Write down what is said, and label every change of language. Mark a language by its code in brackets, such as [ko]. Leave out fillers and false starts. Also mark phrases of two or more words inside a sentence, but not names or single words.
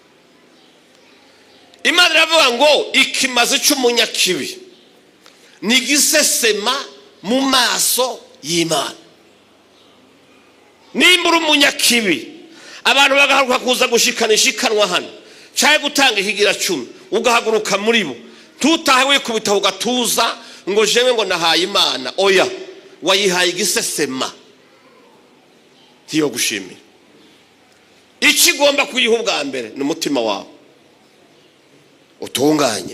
[rn] Imana iravuga ngo ikimaze cy'umunyakibi ni gisesema mu maso y'Imana. Nimba uri umunyakibi, abantu bagahaguruka kuza gushikana ishikanwa hano cyaye gutanga ihigira 10, ugahaguruka muri bo, tutahe wikubita ugatuza ngo jewe ngo nahaye Imana. Oya, wayihaye igisesema, ntiyo gushimira. Ikigomba kuyiha ubwa mbere ni umutima wawe utunganye.